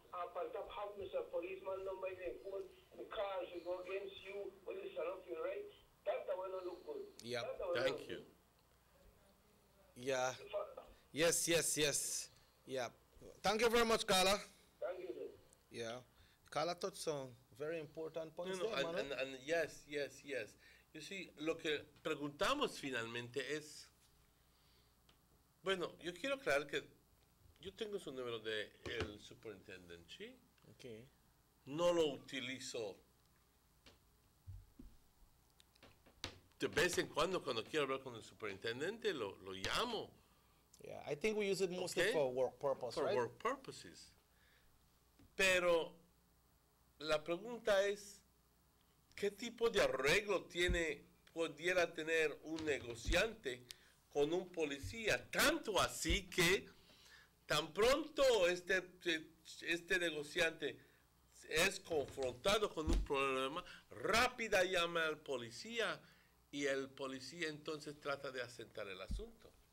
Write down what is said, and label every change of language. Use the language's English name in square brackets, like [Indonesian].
[English] Up on top, have Mr. Policeman number in the phone, the car should go against you, police are not feel right. That will not look good. Yeah. Thank you. Yeah. Yes. Yeah. Thank you very much, Carla. Thank you, sir. Yeah. Carla touched on very important points there, Manu. And yes. You see, [Spanish] lo que preguntamos finalmente es, bueno, yo quiero aclarar que yo tengo su número de el superintendente, ¿sí? [English] Okay. [Spanish] No lo utilizo de vez en cuando quiero hablar con el superintendente, lo llamo. [English] Yeah, I think we use it mostly for work purpose, for right? work purposes. [Spanish] Pero la pregunta es, ¿qué tipo de arreglo pudiera tener un negociante con un policía? Tanto así que tan pronto este negociante es confrontado con un problema, rápida llama al policía y el policía entonces trata de asentar el asunto.